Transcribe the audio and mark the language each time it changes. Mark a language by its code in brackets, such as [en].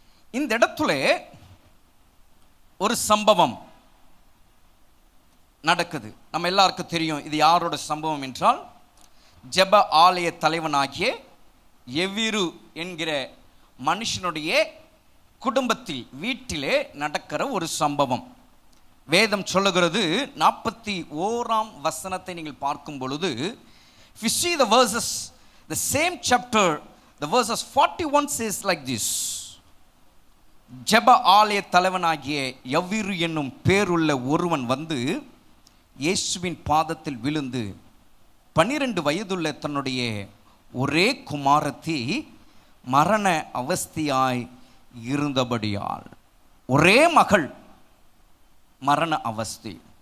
[ta] இந்த இடத்துல ஒரு சம்பவம் நடக்குது. நம்ம எல்லாருக்கும் தெரியும் இது யாரோட சம்பவம் என்றால் ஜெப ஆலய தலைவனாகிய எவ்விரு என்கிற மனுஷனுடைய குடும்பத்தில் வீட்டிலே நடக்கிற ஒரு சம்பவம். வேதம் சொல்லுகிறது 41ஆம் வசனத்தை நீங்கள் பார்க்கும் பொழுது, [en] if you see the verses, the same chapter, the verses 41 says like this. [ta] ஜெப ஆலய தலைவனாகிய எவ்விரு என்னும் பேருள்ள ஒருவன் வந்து இயேசுவின் பாதத்தில் விழுந்து 12 வயதுள்ள தன்னுடைய ஒரே குமாரத்தி மரண அவஸ்தையாய் இருந்தபடியால், ஒரே மகள் மரண அவஸ்தை.